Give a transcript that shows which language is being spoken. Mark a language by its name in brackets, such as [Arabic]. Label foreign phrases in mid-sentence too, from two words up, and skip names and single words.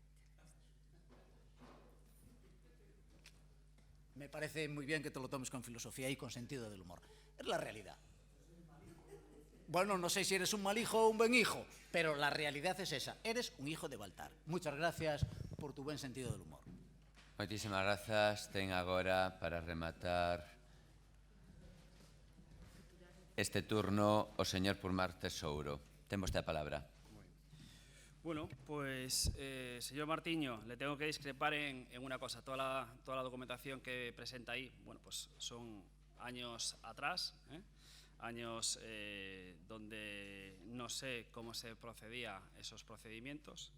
[Spanish] Me parece muy bien que te lo tomes con filosofía y con sentido del humor. Es la realidad. Bueno, no sé si eres un mal hijo o un buen hijo, pero la realidad es esa. Eres un hijo de Baltar. Muchas gracias por tu buen sentido del humor. [Galician] Moitísimas grazas. Ten agora para rematar este turno o señor Pulmar Tesouro. Ten vostede a palabra. [Spanish] Bueno, pues, señor Martiño, le tengo que discrepar en una cosa. Toda la documentación que presenta ahí, bueno, pues son años atrás, años donde no sé cómo se procedía esos procedimientos.